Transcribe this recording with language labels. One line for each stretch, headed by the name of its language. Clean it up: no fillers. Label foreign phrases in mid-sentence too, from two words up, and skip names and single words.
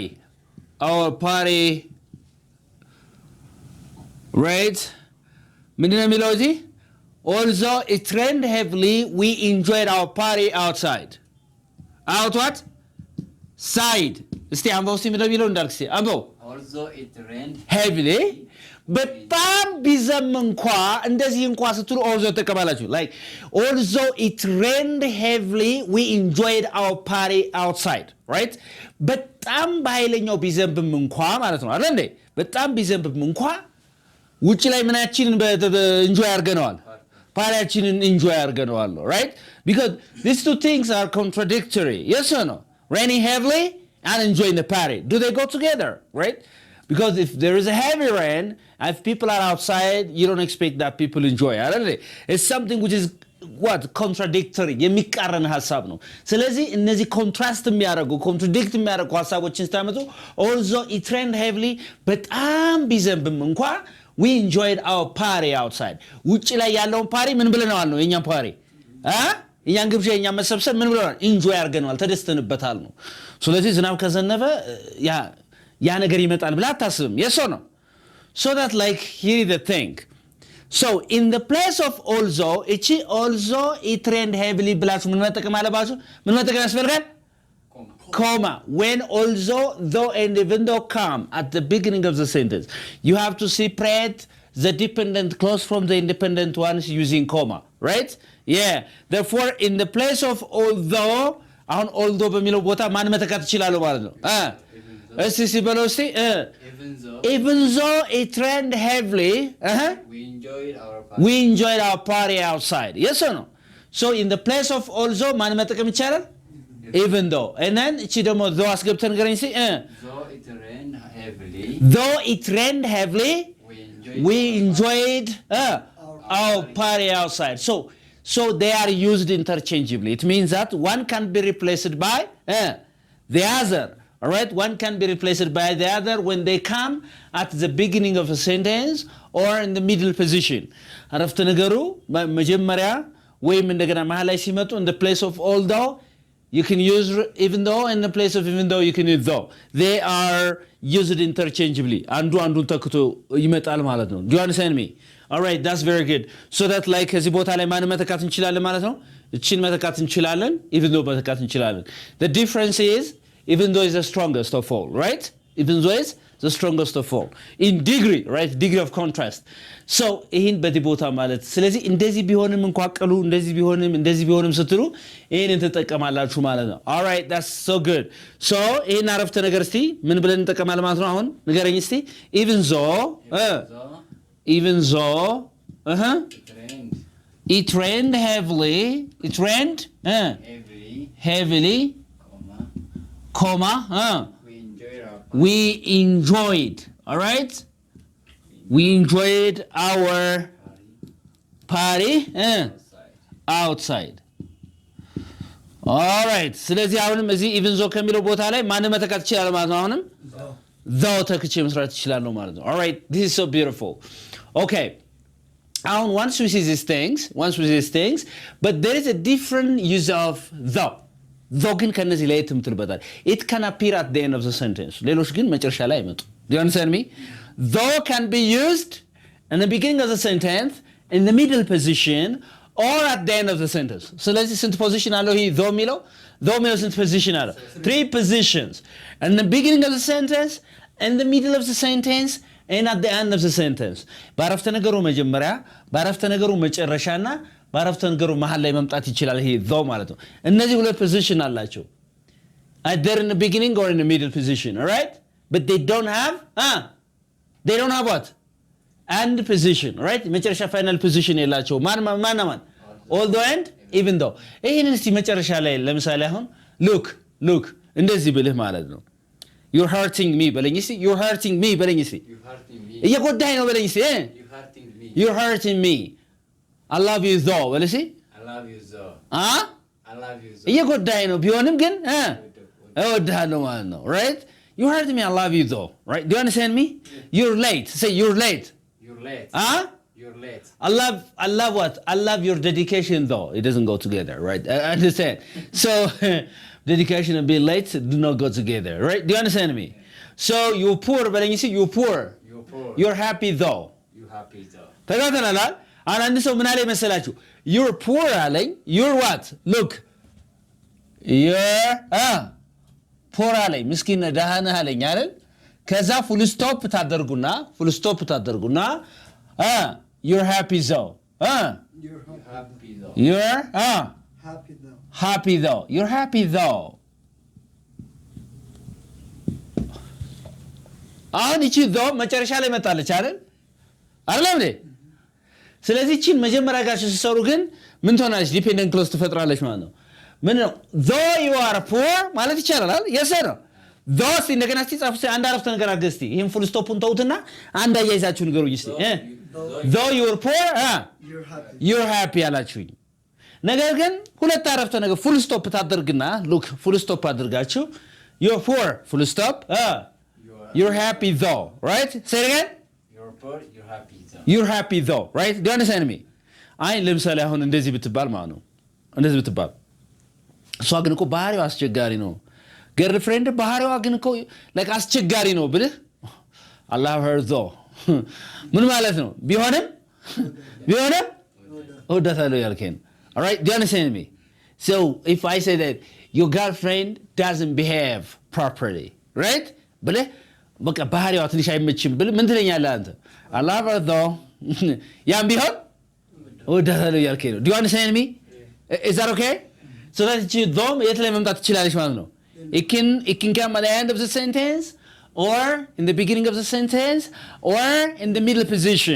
English: Our party. Right? Although it rained heavily, we enjoyed our party outside. Out what? Side. Also it rained heavily.
Amharic: በጣም ቢዘም እንኳ እንደዚህ እንኳ ስትሉ although ተቀበላችሁ.
English: Like although it rained heavily, we enjoyed our party outside, right?
Amharic: በጣም በኃይለኛው ቢዘንብም እንኳ ማለት ነው አይደል እንዴ? በጣም ቢዘንብም እንኳ ውጪ ላይ ምናችንን enjoy አድርገናል። ፓሪያችንን enjoy አድርገናል,
English: right? Because these two things are contradictory. Yes or no? Raining heavily and enjoying the party. Do they go together, right? Because if there is a heavy rain, if people are outside, you don't expect that people enjoy it. It's something which is what? Contradictory.
Amharic: የሚቃረን ሐሳብ ነው። ስለዚህ እነዚህ ኮንትራስት የሚያደርጉ ኮንትራዲክት የሚያደርጉ ሐሳቦችን ስታመጡ
English: although it rained heavily
Amharic: በጣም ቢዘንብም እንኳ
English: we enjoyed our party outside.
Amharic: ውጪ ላይ ያለውን ፓሪ ምን ብለናል ነው? የኛን ፓሪ እኛን ግብዣ የኛን መሰብሰብ ምን ብለናል? enjoy አድርገናል፣ ተደስተንበታል ነው። ስለዚህ ዝናብ ከዘነበ ያ ነገር ይመጣል ብላ አታስብም.
English: yes or no? So that like here is the thing. So in the place of although it rained heavily
Amharic: ብላችሁ ምን መጠቀም አለባችሁ? ምን መጠቀም ያስፈልጋል?
English: Comma. When although, though, and even though come at the beginning of the sentence, you have to separate the dependent clause from the independent ones using comma, right? Yeah. Therefore, in the place of although,
Amharic: አሁን although በሚለው ቦታ ማን መተካት ይችላል ማለት ነው?
English: Even though it rained heavily, we enjoyed our party outside. Yes or no? So in the place of also,
Amharic: ማን መጠቀም ይቻላል?
English: even though. And then
Amharic: እቺ ደግሞ
English: though
Amharic: አስገብተን ንገረኝ እስቲ
English: though it rained heavily we enjoyed our party outside. So they are used interchangeably. It means that one can be replaced by the other. All right, one can be replaced by the other when they come at the beginning of a sentence or in the middle position.
Amharic: አረፍተ ነገሩ መጀመሪያ ወይም እንደገና መሃል ላይ ሲመጡ
English: in the place of although you can use even though, in the place of even though you can use though. They are used interchangeably.
Amharic: አንዱ አንዱን ተክቶ ይመጣል ማለት ነው.
English: Do you understand me? All right, that's very good. So that like
Amharic: ከዚህ ቦታ ላይ ማን መተካት እንችላለን ማለት ነው? እቺን መተካት እንችላለን,
English: even though
Amharic: መተካት እንችላለን.
English: The difference is even though is the strongest of all, right? Even though is the strongest of all. In degree, right? Degree of contrast.
Amharic: So ይህን በዚህ ቦታ ማለት ስለዚህ እንደዚህ ቢሆንም እንኳን ቀሉ እንደዚህ ቢሆንም ስትሉ ይህን ተጠቀማላችሁ ማለት ነው.
English: All right, that's so good.
Amharic: So ይህን አረፍተ ነገር እስቲ ምን ብለን እንጠቀማለን ማለት ነው? አሁን ንገረኝ እስቲ.
English: Even though it rained heavily, comma, we enjoyed, all right? We enjoyed our party outside. All right.
Amharic: ስለዚህ አሁንም እዚህ
English: even though
Amharic: ከሚለው ቦታ ላይ ማን መተካት ይችላል ማለት ነው? አሁንም though ተክቼ መስራት ይችላል ነው ማለት ነው.
English: All right. This is so beautiful. Okay. Once we see these things, but there is a different use of though.
Amharic: though ግን ከነዚህ ላይ ትምትልበታል.
English: It can appear at the end of the sentence.
Amharic: ሌሎች ግን መጨረሻ ላይ አይመጡ.
English: Do you understand me? Though can be used in the beginning of the sentence, in the middle position, or at the end of the sentence.
Amharic: ስለዚህ ስንት ፖዚሽን አለው ይሄ though የሚለው? though የሚለው ስንት ፖዚሽን አለው?
English: 3 positions. In the beginning of the sentence, in the middle of the sentence, and at the end of the sentence.
Amharic: በአረፍተ ነገሩ መጀመሪያ፣ በአረፍተ ነገሩ መጨረሻና በአረፍተ ነገሩ መሃል ላይ መምጣት ይችላል ይሄ though ማለት ነው። እነዚህ ሁለት ፖዚሽን አላቸው.
English: Either in the beginning or in the middle position, all right? But they don't have what? And position, right?
Amharic: መጨረሻ
English: final position
Amharic: የላቸው። ማን
English: although and even though.
Amharic: ይሄንን እስቲ መጨረሻ ላይ ለምሳሌ አሁን look እንደዚህ ብልህ ማለት ነው።
English: You're hurting me
Amharic: በለኝ እስቲ.
English: You're hurting me
Amharic: በለኝ እስቲ. እየጎዳኝ ነው በለኝ እስቲ.
English: You're hurting me. I love you though.
Amharic: በል እስቲ.
English: I love you though. I love you though.
Amharic: እየጎዳኝ ነው ቢሆንም ግን እወድሃለሁ ማለት ነው.
English: Right? You hurt me, I love you though. Right? Do you understand me? You're late. Say you're late. You're late. You're late. I love what? I love your dedication though. It doesn't go together, right? I understand. So dedication and being late do not go together, right? Do you understand me? So you're poor, but then you see you're poor. You're happy though. You're happy though.
Amharic: ተጋተናል። አሁን አንድ ሰው ምን አለ መሰላችሁ?
English: You're poor
Amharic: አለኝ.
English: You're what? Look. You're poor
Amharic: አለኝ። ምስኪን ደሃ ነህ አለኝ አይደል?
English: ከዛ full stop ታደርጉና you're happy though. You're happy though. You're happy though. You're happy though.
Amharic: አሁን እቺ though መጨረሻ ላይ መጣለች አይደል? አይደለም እንዴ? ስለዚህ እቺን መጀመሪያ ጋር ሲሰሩ ግን ምን ትሆናለች?
English: dependent clause
Amharic: ትፈጥራለች ማለት ነው። ምን ነው?
English: though you are poor
Amharic: ማለት ይቻላል አይደል?
English: yes or no?
Amharic: though እንደገና እስቲ ጻፉ አንድ አረፍተ ነገር አገስቲ ይሄን
English: full stop
Amharic: ተውትና አንድ አያይዛችሁ ንገሩኝ እስቲ
English: though you are poor you're happy
Amharic: አላችሁኝ። ነገር ግን ሁለት አረፍተ ነገር ፉል ስቶፕ ታደርግና
English: look full stop
Amharic: አድርጋችሁ
English: you're poor full stop you're happy though, right? Say it again. You're poor, you're happy though. You're happy though, right? Do you understand me?
Amharic: አይ ለምሳሌ አሁን እንደዚህ ብትባል ማለት ነው እንደዚህ ብትባል እሷ ግን እኮ ባህሪዋ አስቸጋሪ ነው girlfriend ባህሪዋ ግን እኮ like አስቸጋሪ ነው ብለህ
English: I love her though
Amharic: ምን ማለት ነው? ቢሆንም እወዳታለሁ ያልከኝ
English: all right? Do you understand me? So if I say that your girlfriend doesn't behave properly, right?
Amharic: ብለህ በቃ ባህሪዋ ትንሽ አይመችም ብለህ ምን ትለኛለህ አንተ?
English: I love her though
Amharic: ያም ቢሆን እወዳታለሁ ያልከኝ ነው።
English: Do you understand me? Is that okay? So that you though
Amharic: የት ላይ መምጣት ትችላለች ማለት ነው።
English: It can come at the end of the sentence or in the beginning of the sentence or in the middle position.